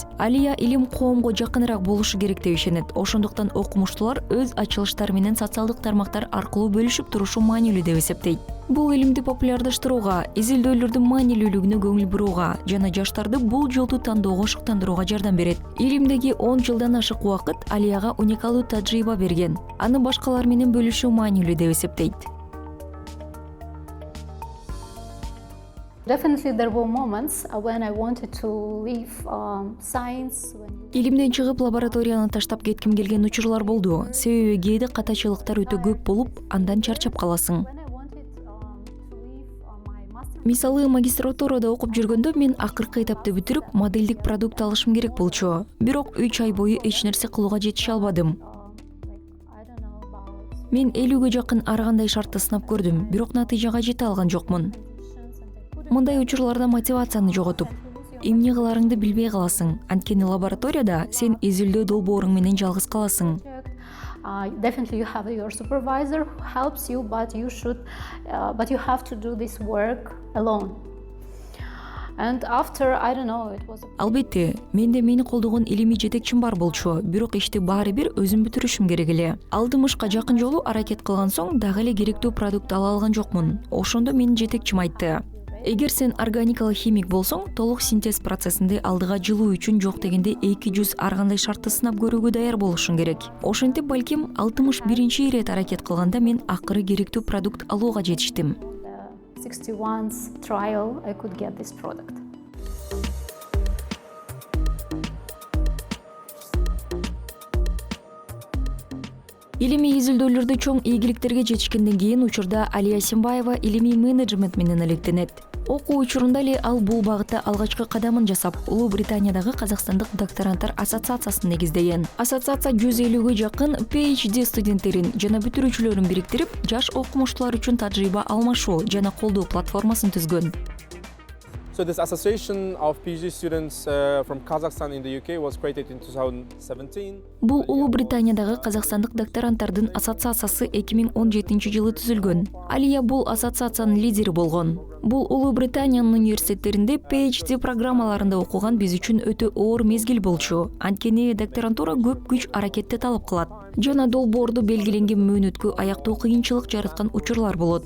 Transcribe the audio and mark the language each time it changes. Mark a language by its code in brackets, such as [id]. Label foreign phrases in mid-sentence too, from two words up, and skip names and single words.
[ky] Алия илим коомго жакыныраак болушу керек деп ишенет. Ошондуктан окумуштуулар өз ачылыштары менен социалдык тармактар аркылуу бөлүшүп турушу маанилүү деп эсептейт. Бул илимди популярдаштырууга, изилдөөлөрдүн маанилүүлүгүнө көңүл бурууга жана жаштарды бул жолду тандоого шыктандырууга жардам берет. Илимдеги 10 жылдан ашык убакыт Алияга уникалдуу тажрыйба берген. Аны башкалар менен бөлүшүү маанилүү деп эсептейт. [en] Definitely there were moments when I wanted to leave science. [ky] Илимден чыгып лабораторияны таштап кетким келген учурлар болду. Себеби кээде катачылыктар өтө көп болуп, андан чарчап каласың. Мисалы, магистратурада окуп жүргөндө мен акыркы этапты бүтүрүп, моделдик продукт алышым керек болчу. Бирок 3 ай бою эч нерсе кылууга жетише албадым. Мен 50-гө жакын ар кандай шартты сынап көрдүм, бирок натыйжага жете алган жокмун. Мындай учурларда мотивацияны жоготуп, эмне кыларыңды билбей каласың. Анткени лабораторияда сен изилдөө долбооруң менен жалгыз каласың. [en] Definitely you have your supervisor who helps you, but you have to do this work alone. And after, I don't know, it was. [ky] Албетте, менде мени колдогон илимий жетекчим бар болчу, бирок ишти баары бир өзүм бүтүрүшүм керек эле. Алдымышка жакын жолу аракет кылган соң дагы эле керектүү продукт ала алган жокмун. Ошондо менин жетекчим айтты: эгер сен органикалык химик болсоң, толук синтез процессинде алдыга жылуу үчүн жок дегенде 200 ар кандай шартты сынап көрүүгө даяр болушуң керек. Ошентип балким 61 ирет аракет кылганда мен акыры керектүү продукт алууга жетиштим. [en] 61th trial I could get this product. [ky] Илимий изилдөөлөрдө чоң ийгиликтерге жетишкенден кийин учурда Алия Симбаева илимий менеджмент менен алектенет. Окуу учурунда эле ал бул багытта алгачкы кадамын жасап, Улуу Британиядагы Казакстандык докторанттар ассоциациясын негиздеген. Ассоциация 150-гө жакын PhD студенттерин жана бүтүрүүчүлөрүн бириктирип, жаш окумуштуулар үчүн тажрыйба алмашуу жана колдоо платформасын түзгөн. So this association of PhD students from Kazakhstan in the UK was created in 2017. Бул Улуу Британиядагы казакстандык докторанттардын ассоциациясы 2017-жылы түзүлгөн. Алия бул ассоциациянын лидери болгон. Бул Улуу Британиянын университеттеринде PhD программаларында окуган биз үчүн өтө оор мезгил болчу. Анткени докторантура көп күч аракетти талап кылат. Жана долбоорду белгиленген мөөнөткө аяктоо кыйынчылык жараткан учурлар болот.